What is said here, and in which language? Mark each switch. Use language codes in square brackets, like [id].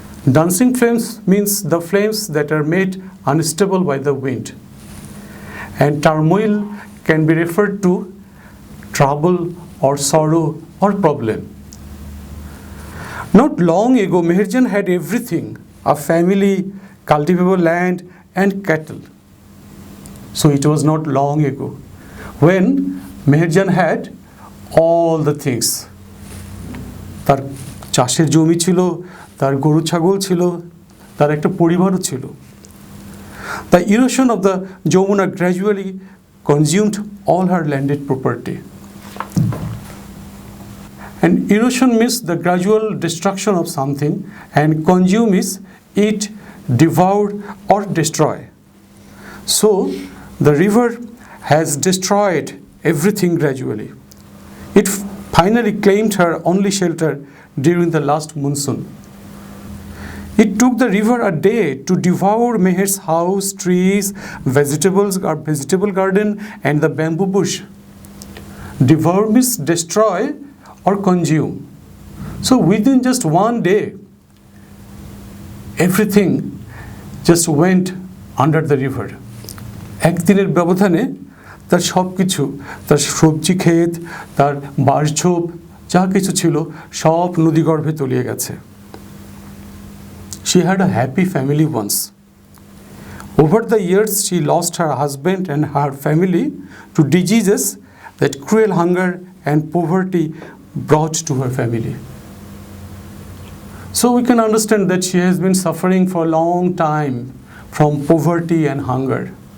[en] Dancing flames means the flames that are made unstable by the wind, and turmoil can be referred to trouble or sorrow or problem. Not long ago, Meherjan had everything: a family, cultivable land, and cattle. So it was not long ago when Meherjan had all the things. [bn] তার চাষের জমি ছিল, তার গরু ছাগল ছিল, তার একটা পরিবারও ছিল. [en] The erosion of the Jamuna gradually consumed all her landed property. And erosion means the gradual destruction of something, and consume is eat, devour, or destroy. So the river has destroyed everything gradually. It finally claimed her only shelter during the last monsoon. It took the river a day to devour Meher's house, trees, vegetable garden, and the bamboo bush. Devour means destroy or consume. So within just one day, everything just went under the river. [bn] একদিনের ব্যবধানে তার সব কিছু, তার সবজি ক্ষেত, তার বাঁশঝোপ যা কিছু ছিল সব নদীগর্ভে তলিয়ে গেছে. [en] She had a happy family once. Over the years, she lost her husband and her family to diseases that cruel hunger and poverty brought to her family. So we can understand that she has been suffering for a long time from poverty and hunger.